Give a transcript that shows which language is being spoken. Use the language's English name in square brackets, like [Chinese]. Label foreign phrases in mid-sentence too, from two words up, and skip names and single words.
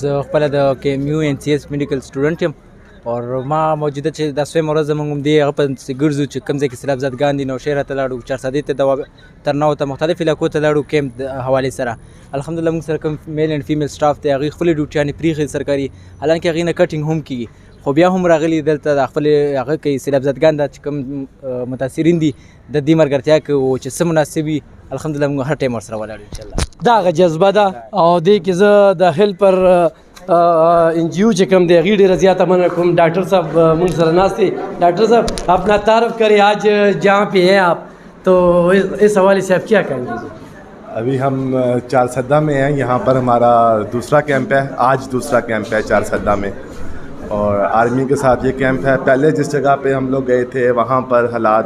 [Pashto] زه خپله د KMU NCS [English] medical student [Pashto] یم او ما موجوده چې دا سویمه ورځ زموږ هم دی هغه پسې ګرځو چې کوم ځای کې سیلاب زدګان دي نوشهره ته لاړو 400 ته ترناو ته مختلف علاقو ته لاړو کیمپ د حوالې سره الحمدلله موږ سره کوم [English] male and female staff [Pashto] دی هغوی خپلې ډیوټیانې پرېښې سرکاري حالانکې هغې نه کټینګ هم کېږي خو بیا هم راغلي دلته د خپلې هغه کوي سیلاب زدګان دا چې کوم متاثرین دي د دې ملګرتیا کوي چې څه مناسب وي الحمدلله موږ هر ټایم ورسره ولاړ یو انشاءالله دغه جذبه ده او دې کې زه د هیلپر NGO چې کوم دی هغې ډېره زیاته مننه کوم ډاکټر صاحب موږ سره ناست دي [Urdu] ډاکٹر صاحب اپنا تعارف کریں آج جہاں پہ ہیں آپ تو اس حوالے سے آپ کیا کہیں گے ابھی ہم 400 میں ہیں یہاں پر ہمارا دوسرا کیمپ ہے آج دوسرا کیمپ ہے 400 میں اور آرمی کے ساتھ یہ کیمپ ہے پہلے جس جگہ پہ ہم لوگ گئے تھے وہاں پر حالات